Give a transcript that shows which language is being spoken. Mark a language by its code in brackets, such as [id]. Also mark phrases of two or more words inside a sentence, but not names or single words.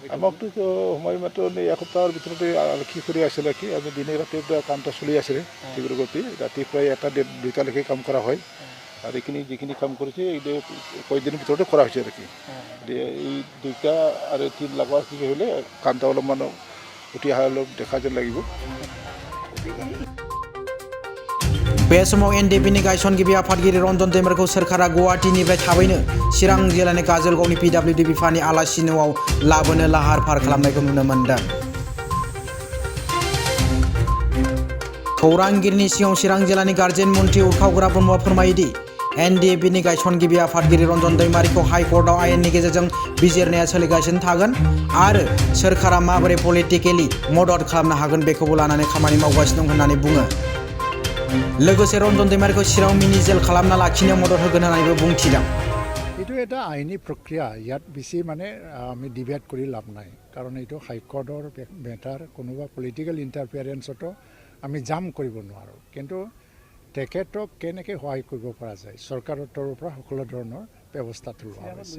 [as] আমাকতো সময় মাত্ৰ এসপ্তাহৰ ভিতৰতে আৰক্ষী কৰি আছিলে কি আমি দিনে ৰাতি কামটা চলি আছিলে তীব্ৰ গতি ৰাতি প্ৰায় 1-2টালৈকে কাম কৰা হয় আৰু এইখিনি যিখিনি কাম কৰিছে এই কয়েকদিনৰ ভিতৰতে কৰা হৈছে আৰু কি এই 2টা আৰু 3 লগোৱাৰ কি হ'লে কামটা অলপমান উঠি অহা অলপ দেখা যেন লাগিব। [brx] बे समाव एनडीएफबीनि गायसनगिरि आफादगिरि रन्जन दैमारिखौ सोरखारा गुवाहाटीनिफ्राय थाबैनो चिरां जिल्लानि काजलगावनि पिडब्लिउडि बिफाननि आलासि न'आव लाबोनो लाहार फाहार खालामनायखौ नुनो मोनदों। खौरांगिरिनि सिगाङाव चिरां जिल्लानि गार्जेन मन्त्रि उरखावगोरा ब्रह्मआ फोरमायोदि एनडीएफबीनि गायसनगिरि आफादगिरि रन्जन दैमारिखौ हाइकर्टआव आयेननि गेजेरजों बिजिरनाया सोलिगासिनो थागोन आरो सोरखारा माबोरै पलिटिकेलि मदद खालामनो हागोन बेखौबो लानानै खामानि मावगासिनो दं होननानै बुङो। लोगोसे रन्जन दैमारिखौ चिरां मिनि जेल खालामना लाखिनायाव मदद होगोन होननानैबो बुंथिदों। [as] এইটো এটা আইনী প্ৰক্ৰিয়া ইয়াত বেছি আমি ডিবেট কৰি লাভ নাই কাৰণ এইটো হাইকোৰ্টৰ মেটাৰ কোনোবা [en] political interference [as] আমি জাম কৰিব নোৱাৰোঁ কিন্তু তেখেতক কেনেকৈ সহায় কৰিব পৰা যায় চৰকাৰৰ তৰফৰ পৰা সকলো ধৰণৰ ব্যৱস্থাটো লোৱা হৈছে।